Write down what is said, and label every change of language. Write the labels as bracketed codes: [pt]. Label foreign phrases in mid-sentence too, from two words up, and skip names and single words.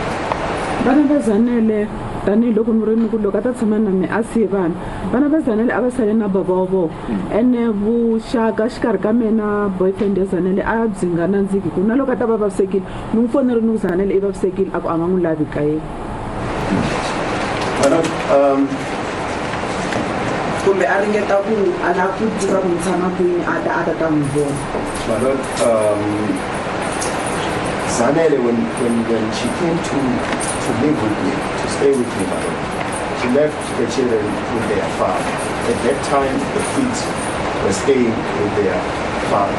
[ts] Vana va Zanele tanihiloko ni ri ni ku loko a ta tshama na mina a siye vana va Zanele a va sale na bava wa vona ene vuxaka xikarhi ka mina boyfriend ya Zanele a byi nga nandziki ku na loko a ta va vavisekile ni n'wi fonele ni ku Zanele i vavisekile a ku a nga n'wi lavi ka yena. kumbe a ringeta ku a la ku tiva ku tshama kwini a ta ta n'wi vona. [en] My Lord, Zanele, when she came to live with me, to stay with me, my Lord, she left the children with their father. At that time, the kids were staying with their father.